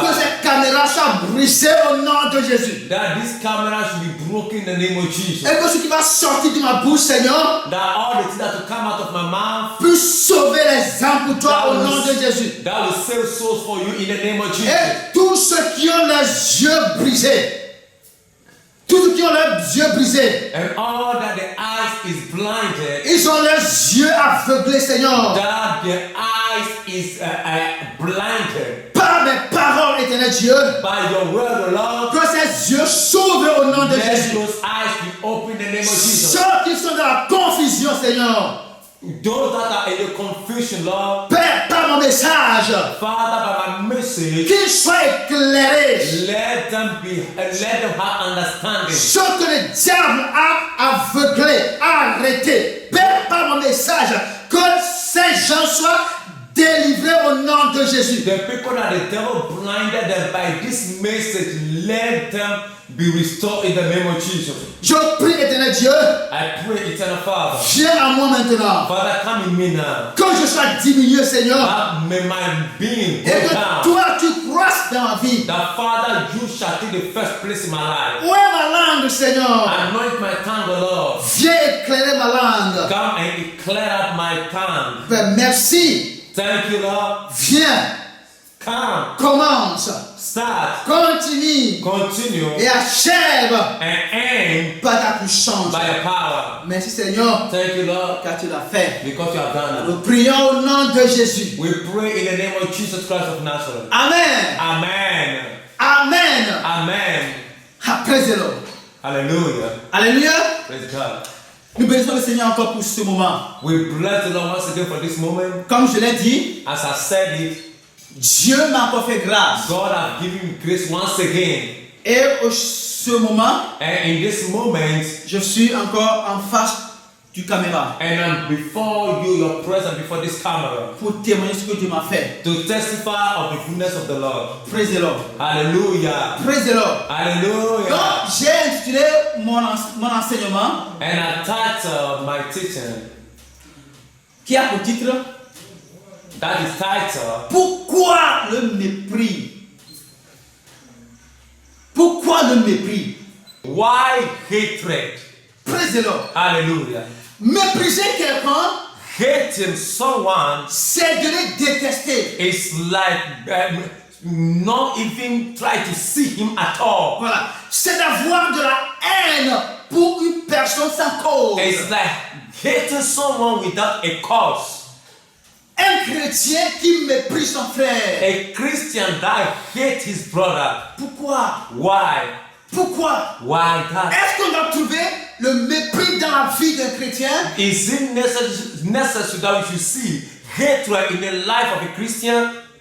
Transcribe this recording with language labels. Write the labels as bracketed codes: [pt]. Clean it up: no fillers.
[fr] que cette caméra soit brisée au nom de Jésus. [en] that this camera should be broken in the name of Jesus. [fr] Et que ce qui va sortir de ma bouche, Seigneur, [en] That all the things that will come out of my mouth, [fr] puisse sauver les âmes pour toi au nom de Jésus. [en] that will save souls for you in the name of Jesus. [fr] Et tous ceux qui ont les yeux brisés, tous ceux qui ont les yeux brisés, [en] And all that the eyes is blinded, [fr] ils ont les yeux aveuglés, Seigneur, [en] that the eyes is blinded [fr] par mes paroles, éternel Dieu, [en] by your word, Lord. [fr] que ces yeux s'ouvrent au nom de [en] Let [fr] Jésus. [en] those eyes be open in the name of Jesus. [fr] Ceux qui sont dans la confusion, Seigneur, [en] Those that are in the confusion, Lord, [fr] Père, par mon message, [en] Father, by my message, [fr] qu'ils soient éclairés. [en] let them have understanding. [fr] Ce que le diable a aveuglé, a arrêté. Père, par mon message, que ces gens soient délivrés au nom de Jésus. [en] The people that the devil blinded them by this message, let them be restored in the name of Jesus. [fr] Je prie, éternel Dieu, [en] I pray, eternal Father, [fr] viens à moi maintenant. [en] Father, come in me now. [fr] Que je sois diminué, Seigneur. [en] That may my being go [fr] Et que [en] down. [fr] toi, tu croisses dans ma vie. [en] That Father, you shall take the first place in my life. [fr] Où est ma langue, Seigneur? [en] Anoint my tongue, O Lord. [fr] Viens éclairer ma langue. [en] Come and clear out my tongue. [fr] Père, merci. [en] Thank you, Lord. [fr] Viens. [en] Come, [fr] Commence. [en] start, [fr] Continue. [en] continue, [fr] Et achève [en] and end [fr] par ta puissance. [en] by your power. [fr] Merci, Seigneur, [en] Thank you, Lord, [fr] car tu l'as fait. [en] because you have done it. [fr] Nous prions au nom de Jésus. [en] We pray in the name of Jesus Christ of Nazareth. Amen. Amen. Amen. Amen. Praise-le. Hallelujah. [fr] Alléluia. [en] Praise God. [fr] Nous bénissons le Seigneur encore pour ce moment. [en] We bless the Lord once again for this moment. [fr] Comme je l'ai dit, [en] As I said it, [fr] Dieu m'a encore fait grâce. [en] God has given me grace once again. [fr] Et au ce moment, [en] And in this moment, [fr] je suis encore en face du caméra [en] and I'm before you, your presence, before this camera, [fr] pour témoigner ce que Dieu m'a fait. [en] to testify of the goodness of the Lord. Praise the Lord. Hallelujah. Praise the Lord. Hallelujah. [fr] Donc, j'ai intitulé mon enseignement [en] And I titled my teaching, [fr] qui a pour titre [en] that is titled, [fr] Pourquoi le mépris? Pourquoi le mépris? [en] Why Hatred? Praise the Lord. Hallelujah. [fr] Mépriser quelqu'un, [en] Hating someone [fr] c'est de le détester. [en] is like not even try to see him at all. [fr] Voilà. C'est d'avoir de la haine pour une personne sans cause. [en] It's like hating someone without a cause. [fr] Un chrétien qui méprise son frère. [en] A Christian that hates his brother. [fr] Pourquoi? [en] Why? [fr] Pourquoi? [en] Why that? [fr] Est-ce qu'on doit trouver le mépris dans la vie d'un chrétien? [en] Is it necessary that we should see hatred in the life of a Christian?